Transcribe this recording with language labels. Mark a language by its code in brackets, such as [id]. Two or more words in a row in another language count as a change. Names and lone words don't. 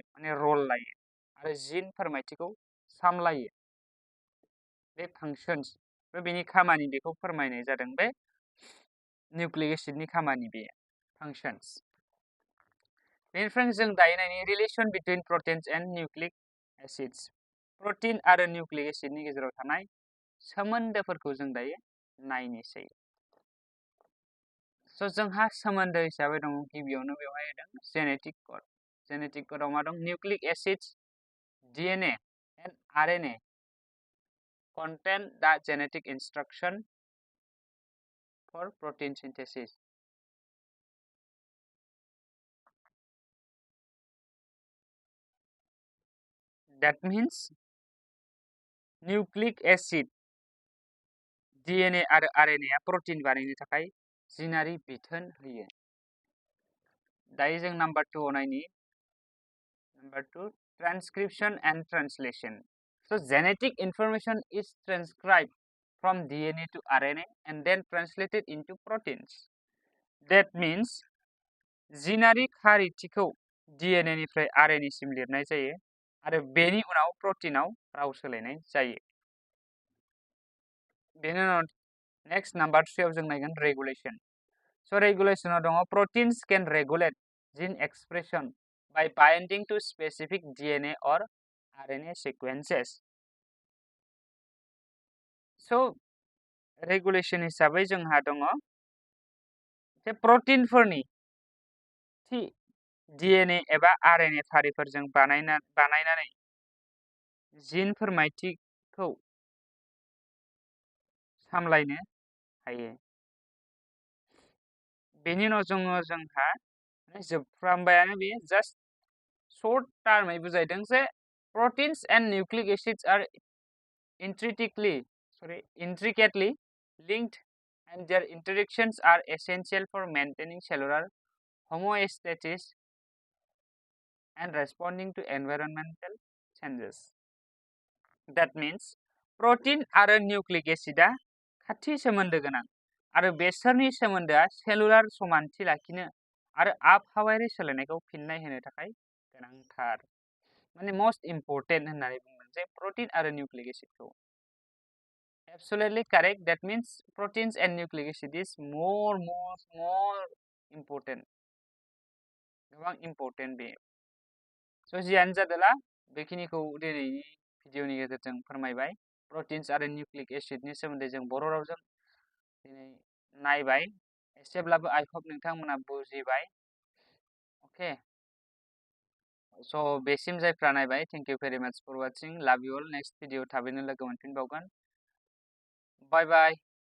[brx] माने रल लायो आरो जीन फोरमायथिखौ सामलायो बे फांशन्स बेनि खामानि बेखौ फोरमायनाय जादों बे [en] nucleic acidनि [brx] खामानि बे फांशन्स बेनिफ्राय जों दायो नायनि [en] relation between proteins and nucleic acids [brx] प्रोटीन आरो [en] nucleic acidनि [brx] गेजेराव थानाय सोमोन्दोफोरखौ जों दायो नायनोसै स' जोंहा सोमोन्दो हिसाबै दङ गिबियावनो बेवहाय होदों [en] genetic codeआव [brx] मा दं [en] nucleic acids DNA and RNA contain the genetic instruction for protein synthesis. That means nucleic acid DNA [brx] आरो RNA आ प्रोटीन बानायनो थाखाय जिनारि बिथोन होयो दायो जों नाम्बार 2 आव नायनि [en] Number 2 transcription and translation so genetic information is transcribed from DNA to RNA and then translated into proteins that means [brx] जिनारि खारिथिखौ DNA निफ्राय RNA सिम लिरनाय जायो आरो बेनि उनाव प्रोटीनाव राव सोलायनाय जायो बेनि उनाव [en] next number [brx] 3 आव जों नायगोन रेगुलेशन स' रेगुलेशनाव दङ [en] proteins can regulate gene expression by binding to specific DNA or RNA sequences [brx] स' रेगुलेशन हिसाबै जोंहा दङ जे प्रोटीनफोरनि थि DNA एबा RNA फारिफोरजों बानायनानै जीन फोरमायथिखौ सामलायनो हायो बेनि उनाव जोंहा जोबफ्रामबायानो बे जास्ट शर्ट टार्मै बुजायदों जे [en] proteins and nucleic acids are intricately linked and their interactions are essential for maintaining cellular homeostasis and responding to environmental changes. That means protein [brx] आरो [en] nucleic acidआ [brx] खाथि सोमोन्दो गोनां आरो बेसोरनि सोमोन्दोआ सेलुलार समानथि लाखिनो आरो आबहावायारि सोलायनायखौ फिननाय होनो थाखाय गोनांथार माने [en] most important [brx] होननानै बुंगोन जे प्रोटीन आरो [en] nucleic acidखौ Absolutely correct. That means proteins and nucleic acid is more important. [brx] गोबां इम्पोर्टेन्ट बे स' जियानो जादोला बेखिनिखौ दिनैनि भिडिअनि गेजेरजों फोरमायबाय प्रोटिन्स आरो न्यूक्लिक एसिडनि सोमोन्दै जों बर' रावजों दिनै नायबाय एसेब्लाबो [en] I hope [brx] नोंथांमोना बुजिबाय अके स' बेसिम जायफ्रा नायबाय [en] thank you very much for watching love you all next video [brx] थाबैनो लोगो मोनफिनबावगोन [en] bye bye